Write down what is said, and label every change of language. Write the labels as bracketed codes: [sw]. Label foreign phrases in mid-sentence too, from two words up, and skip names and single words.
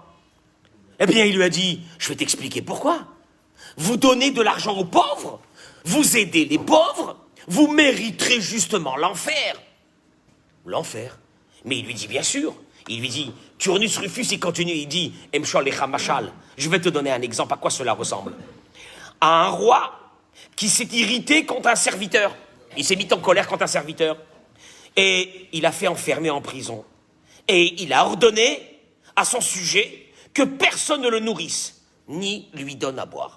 [fr] Eh bien, il lui a dit, je vais t'expliquer pourquoi. Vous donnez de l'argent aux pauvres, vous aidez les pauvres, vous mériterez justement l'enfer. L'enfer. Mais il lui dit, bien sûr. Il lui dit, Turnus Rufus, il continue, il dit, [he] אמשול לך משל. [fr] Je vais te donner un exemple à quoi cela ressemble. À un roi qui s'est irrité contre un serviteur. Il s'est mis en colère contre un serviteur. Et il a fait enfermer en prison. Et il a ordonné à son sujet que personne ne le nourrisse, ni lui donne à boire.